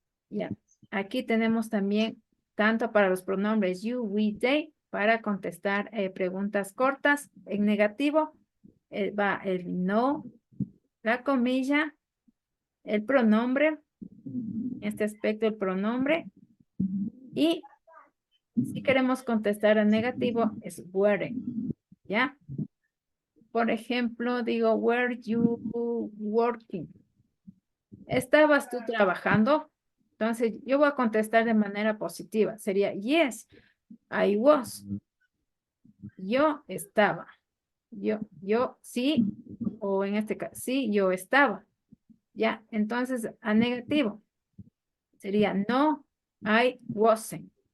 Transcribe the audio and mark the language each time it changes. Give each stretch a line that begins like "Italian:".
Spanish: Ya, aquí tenemos también tanto para los pronombres you, we, they, para contestar preguntas cortas en negativo. Va el no, la comilla, el pronombre, en este aspecto el pronombre, y si queremos contestar en negativo es were, ¿ya? Por ejemplo, digo,
English: were you working?
Spanish: ¿Estabas tú trabajando? Entonces, yo voy a contestar de manera positiva. Sería,
English: yes, I was.
Spanish: Yo estaba. Yo sí, o en este caso, sí, yo estaba. Ya, entonces, a negativo. Sería,
English: no, I wasn't.